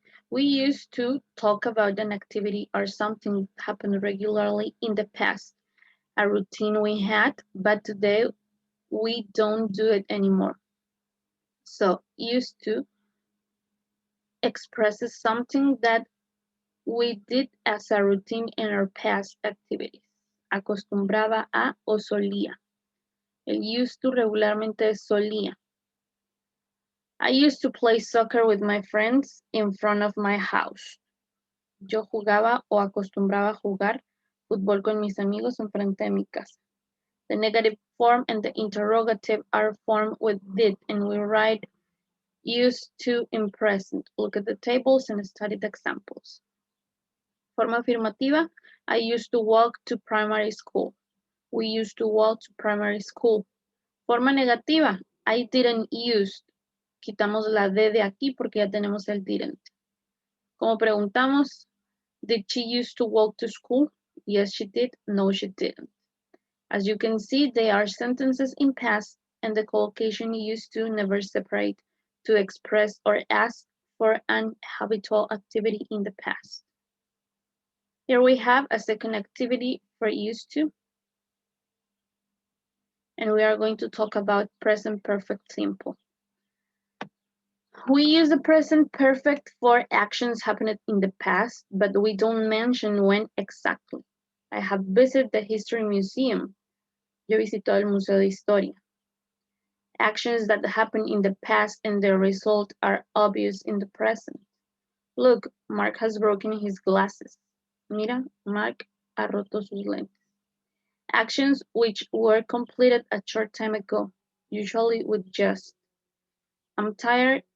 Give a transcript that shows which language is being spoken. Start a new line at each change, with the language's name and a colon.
English: We used to talk about an activity or something that happened regularly in the past, a routine we had, but today we don't do it anymore. So used to expresses something that we did as a routine in our past activities.
Spanish: Acostumbraba a o solía. El used to regularmente es solía.
English: I used to play soccer with my friends in front of my house.
Spanish: Yo jugaba o acostumbraba a jugar fútbol con mis amigos en frente de mi casa.
English: The negative form and the interrogative are formed with did, and we write used to in present. Look at the tables and study the examples.
Spanish: Forma afirmativa,
English: I used to walk to primary school. We used to walk to primary school.
Spanish: Forma negativa,
English: I didn't use.
Spanish: Quitamos la D de aquí porque ya tenemos el didn't. Como preguntamos,
English: did she used to walk to school? Yes, she did. No, she didn't. As you can see, they are sentences in past, and the collocation used to never separate to express or ask for an habitual activity in the past. Here we have a second activity for used to, and we are going to talk about present perfect simple. We use the present perfect for actions happened in the past, but we don't mention when exactly. I have visited the History Museum.
Spanish: Yo visito el Museo de Historia.
English: Actions that happen in the past and their result are obvious in the present. Look, Mark has broken his glasses.
Spanish: Mira, Mark ha roto sus lentes.
English: Actions which were completed a short time ago, usually with just. I'm tired.